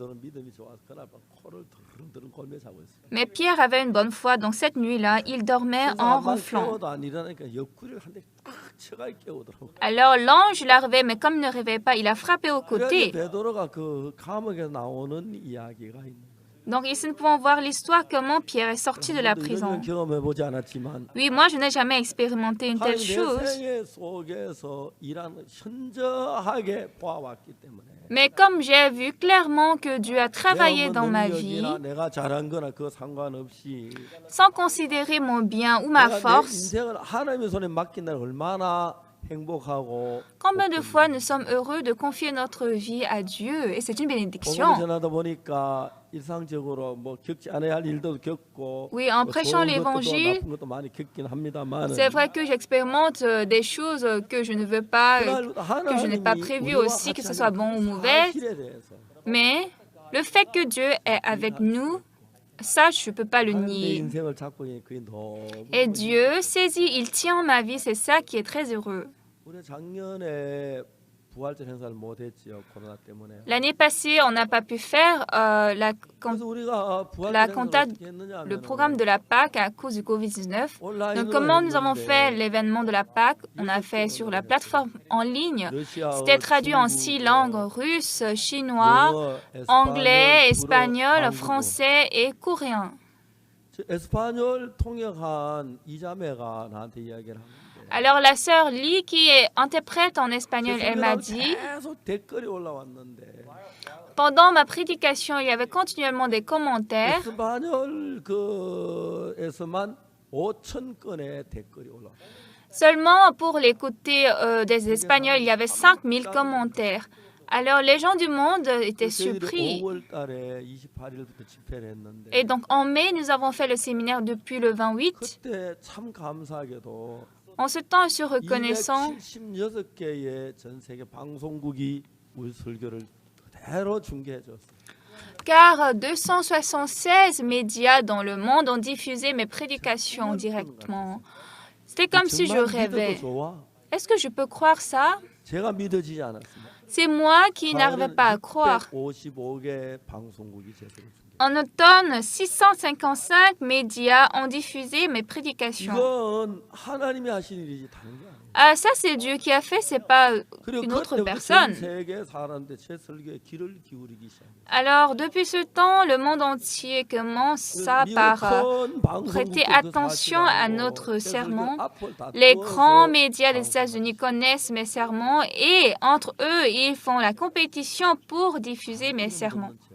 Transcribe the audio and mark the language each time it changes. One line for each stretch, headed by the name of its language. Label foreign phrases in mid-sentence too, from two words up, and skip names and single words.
French: Mais Pierre avait une bonne foi, donc cette nuit-là, il dormait en ronflant. Alors l'ange l'a réveillé, mais comme il ne réveillait pas, il a frappé au côté. Donc ici, nous pouvons voir l'histoire comment Pierre est sorti de la
Korean: 우리도 이런
French: prison.
Korean: 경험해보지 않았지만
French: Oui, moi, je n'ai jamais expérimenté une telle
Korean: 하나님 내
French: chose.
Korean: 생애 속에서 일하는 현저하게 보아왔기 때문에
French: Mais comme j'ai vu clairement que Dieu a travaillé
Korean: 내
French: dans ma
Korean: 어떤
French: vie,
Korean: 능력이나 내가 잘한 거나 그거 상관없이
French: sans considérer mon bien ou ma
Korean: 내가 내
French: force,
Korean: 인생을 하나님의 손에 맡긴다는 얼마나 행복하고
French: combien de fois nous sommes heureux de confier notre vie à Dieu et c'est une
Korean: 복음을
French: bénédiction.
Korean: 전하다 보니까 일상적으로 뭐 겪지 않아야 할 일도 겪고
French: Oui, en
Korean: 뭐
French: prêchant
Korean: 좋은 것도
French: l'évangile,
Korean: 나쁜 것도 많이 겪긴 합니다만
French: c'est vrai que j'expérimente des choses que je ne veux pas, que je n'ai pas prévues aussi, que ce soit bon ou mauvais.
Korean: 사실에 대해서
French: Mais le fait que Dieu est avec nous, ça, je ne peux pas le
Korean: 하나님 내
French: nier.
Korean: 인생을 잡고 있는 그게 너무
French: Et Dieu saisit, il tient ma vie, c'est ça qui est très heureux.
Korean: 우리 작년에 부활절 행사를 못했지요 코로나 때문에.
French: L'année passée, on n'a pas pu faire
Korean: 그래서 우리가 부활절
French: la
Korean: 행사를
French: cantate,
Korean: 어떻게 했느냐
French: le
Korean: 하면은
French: programme de la Pâque à cause du Covid-19.
Korean: 온라인으로
French: Donc, comment nous avons
Korean: 했는데
French: fait l'événement de la Pâque? On a fait sur la plateforme en ligne.
Korean: 러시아어,
French: C'était traduit en 6 langues, russe, chinois,
Korean: 영어,
French: anglais,
Korean: 에스파뇰,
French: espagnol,
Korean: 불어,
French: français et coréen.
Korean: 저 에스파뇰 통역한 이자매가 나한테 이야기를 하는데
French: Alors la sœur Lee, qui est interprète en espagnol, elle m'a dit,
Korean: 계속 댓글이 올라왔는데
French: pendant ma prédication, il y avait continuellement des commentaires.
Korean: 에스파뇰 그에서만 5천 건의 댓글이 올라왔어요.
French: Seulement pour les côtés des Espagnols, il y avait 5000 commentaires. Alors les gens du monde étaient surpris.
Korean: 5월 달에 28일부터 집회를 했는데
French: Et donc en mai, nous avons fait le séminaire depuis le 28.
Korean: 그때 참 감사하게도
French: En ce temps, je suis reconnaissant
Korean: 276개의 전 세계 방송국이 우리 설교를 그대로 중계해 줬어요.
French: car 276 médias dans le monde ont diffusé mes prédications directement. C'était comme si je
Korean: 정말 믿어도
French: rêvais.
Korean: 좋아.
French: Est-ce que je peux croire ça?
Korean: 제가 믿어지지 않았습니다.
French: C'est moi qui n'arrivais pas à croire.
Korean: 655개 방송국이 제 설교를 중계.
French: En automne, 655 médias ont diffusé mes prédications.
Korean: 이건 하나님이 하신 일이지 다른 게 아니에요.
French: Ah, ça, c'est Dieu qui a fait, c'est pas
Korean: 그리고
French: une autre
Korean: 그때부터 전
French: personne.
Korean: 세계 사람들 제 설교에 귀를 기울이기 시작해요.
French: Alors, depuis ce temps, le monde entier commence par prêter attention à notre sermon. Les grands médias des États-Unis connaissent mes sermons et entre eux, ils font la compétition pour diffuser mes sermons.